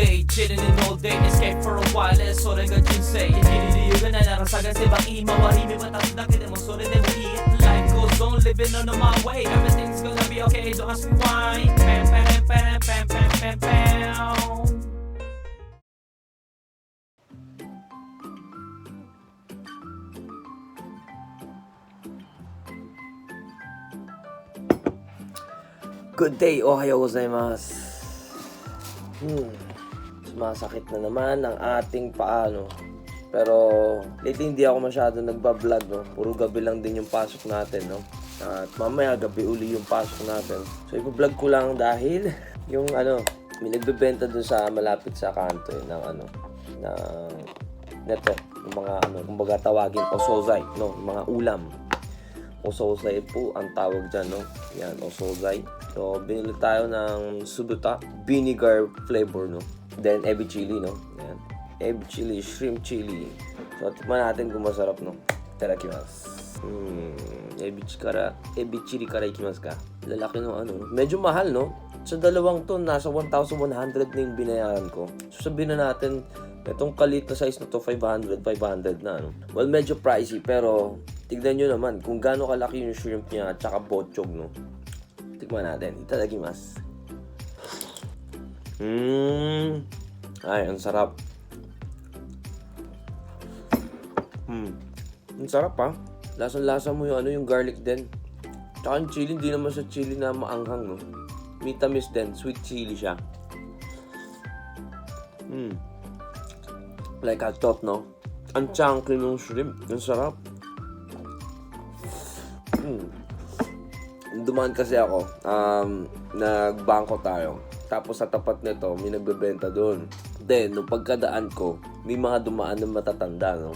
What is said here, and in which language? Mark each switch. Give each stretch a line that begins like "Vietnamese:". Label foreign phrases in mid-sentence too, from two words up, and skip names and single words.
English: chilling in all day, escape for a while,
Japanese: それが人生生きる理由がないなら探せばいい周り見渡すだけでもそれでもいい
English: Life goes on, living on my way, everything's gonna be okay, don't ask me why. Pam pam pam pam pam pam pam. Good day,
Japanese: おはようございます.
Filipino: Sumasakit na naman ang ating paano. Pero lately hindi ako masyado nagbablog, no. Puro gabi lang din yung pasok natin, no. At mamaya gabi uli yung pasok natin. So iba-vlog ko lang dahil yung may nagbebenta dun sa malapit sa kanto ng ng neto, yung mga kumbaga tawagin osozai, no, yung mga ulam. Osozai po ang tawag dyan, no. Yan, osozai. So, binili tayo ng subuta,
English: vinegar flavor,
Filipino: no. Then, ebi chili, no. Yan. Ebi chili,
English: shrimp chili.
Filipino: So, tikman natin kung masarap, no.
Japanese: いただきます。エビチリから行きますか.
Filipino: Lalaki no, medyo mahal, no. Sa dalawang to, nasa 1,100 na yung binayaran ko. So, sabihin na natin, itong kalit na size na to, 500 na, no. Well, medyo pricey, pero tignan nyo naman kung gaano kalaki yung shrimp niya at saka bochog, no. Tikman natin. Itadakimasu. Ay, ang sarap. Ang sarap, ha. Lasang-lasa mo yung garlic din. Tsaka yung chili, hindi naman sa chili na maanghang, no. Mitamis din.
English: Sweet chili
Filipino: siya.
English: Like I thought, no.
Filipino: Ang chunky ng shrimp. Ang sarap. Dumaan kasi ako, nagbangko tayo. Tapos sa tapat nito, may nagbebenta doon. Then, nung pagkadaan ko, may mga dumaan na matatanda, no?